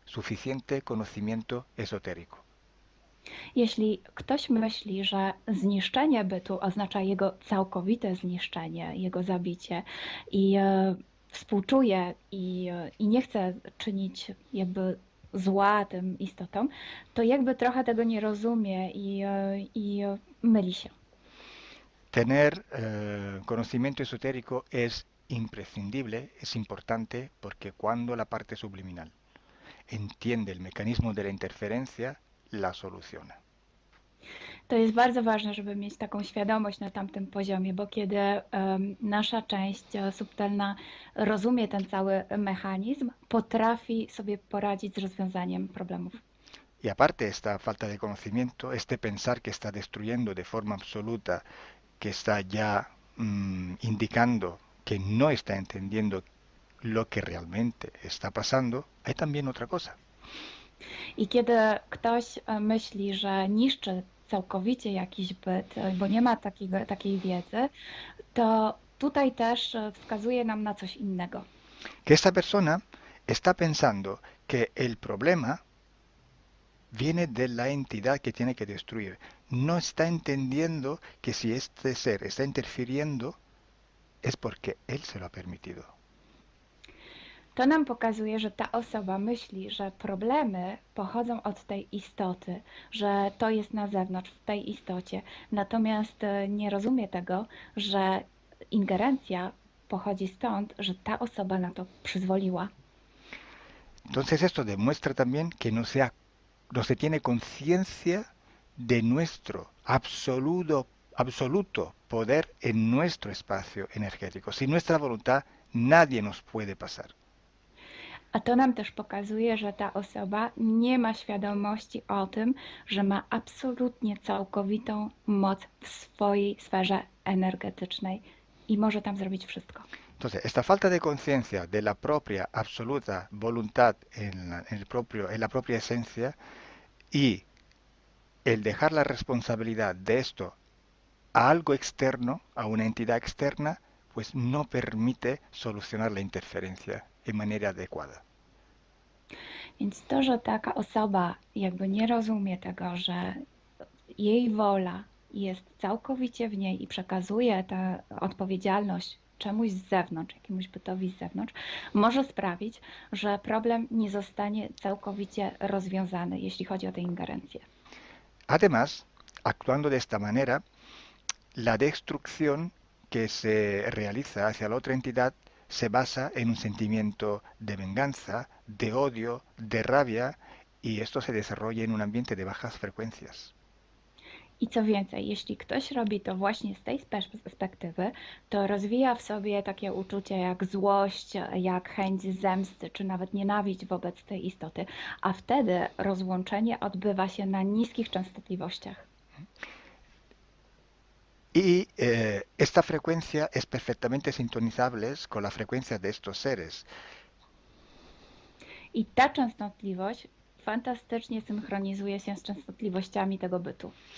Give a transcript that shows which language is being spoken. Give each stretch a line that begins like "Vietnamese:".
Spanish: suficiente conocimiento esotérico.
Polish: Jeśli ktoś myśli, że zniszczenie bytu oznacza jego całkowite zniszczenie, jego zabicie i współczuje i nie chce czynić jakby zła tym istotom, to jakby trochę tego nie rozumie i myli się.
Spanish: Tener conocimiento esotérico es imprescindible, es importante, porque cuando la parte subliminal entiende el mecanismo de la interferencia, la soluciona.
Polish: To jest bardzo ważne, żeby mieć taką świadomość na tamtym poziomie, bo kiedy nasza część subtelna rozumie ten cały mechanizm, potrafi sobie poradzić z rozwiązaniem problemów.
Spanish: Y aparte esta falta de conocimiento, este pensar que está destruyendo de forma absoluta, que está ya indicando que no está entendiendo lo que realmente está pasando, hay también otra cosa.
Polish: I kiedy ktoś myśli, że niszczy całkowicie jakiś byt, bo nie ma takiej wiedzy, to tutaj też wskazuje nam na coś innego.
Spanish: Que esta persona está pensando que el problema viene de la entidad que tiene que destruir. No está entendiendo que si este ser está interfiriendo es porque él se lo ha permitido.
Polish: To nam pokazuje, że ta osoba myśli, że problemy pochodzą od tej istoty, że to jest na zewnątrz, w tej istocie. Natomiast nie rozumie tego, że ingerencja pochodzi stąd, że ta osoba na to przyzwoliła.
Spanish: Entonces esto demuestra también que no se tiene conciencia de nuestro absoluto poder en nuestro espacio energético. Sin nuestra voluntad nadie nos puede pasar.
Polish: A to nam też pokazuje, że ta osoba nie ma świadomości o tym, że ma absolutnie całkowitą moc w swojej sferze energetycznej i może tam zrobić wszystko.
Spanish: Entonces, esta falta de conciencia de la propia absoluta voluntad en la propia esencia y el dejar la responsabilidad de esto a algo externo, a una entidad externa, pues no permite solucionar la interferencia de manera adecuada.
Polish: Więc to, że taka osoba jakby nie rozumie tego, że jej wola jest całkowicie w niej i przekazuje tę odpowiedzialność czemuś z zewnątrz, jakiemuś bytowi z zewnątrz, może sprawić, że problem nie zostanie całkowicie rozwiązany, jeśli chodzi o tę ingerencję.
Spanish: Además, actuando de esta manera, la destrucción que se realiza hacia la otra entidad se basa en un sentimiento de venganza, de odio, de rabia, y esto se desarrolla en un ambiente de bajas frecuencias.
Polish: I co więcej, jeśli ktoś robi to właśnie z tej perspektywy, to rozwija w sobie takie uczucie jak złość, jak chęć zemsty, czy nawet nienawiść wobec tej istoty, a wtedy rozłączenie odbywa się na niskich częstotliwościach.
Spanish: Y esta frecuencia es perfectamente sintonizable con la frecuencia de estos seres.
Polish: I ta częstotliwość fantastycznie synchronizuje się z częstotliwościami tego bytu.